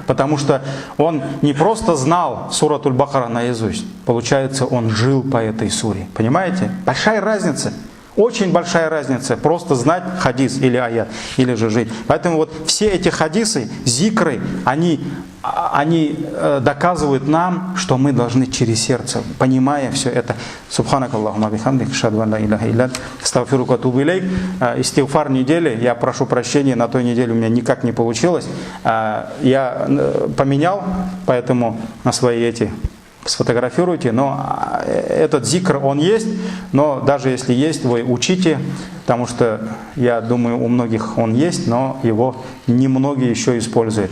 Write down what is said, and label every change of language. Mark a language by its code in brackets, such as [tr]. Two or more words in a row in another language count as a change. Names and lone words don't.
[ru] Потому что он не просто знал суратуль Бакара наизусть, получается, он жил по этой суре. Понимаете? Большая разница. Очень большая разница просто знать хадис или аят, или же жить. Поэтому вот все эти хадисы, зикры, они доказывают нам, что мы должны через сердце, понимая все это. [ar] سبحانك اللهم وبحمدك أشهد أن لا إله إلا أنت أستغفرك وأتوب إليك. [ru] Истигфар недели, я прошу прощения, на той неделе у меня никак не получилось. Я поменял, поэтому на свои эти сфотографируйте, но этот зикр, он есть, но даже если есть, вы учите, потому что, я думаю, у многих он есть, но его немногие еще используют.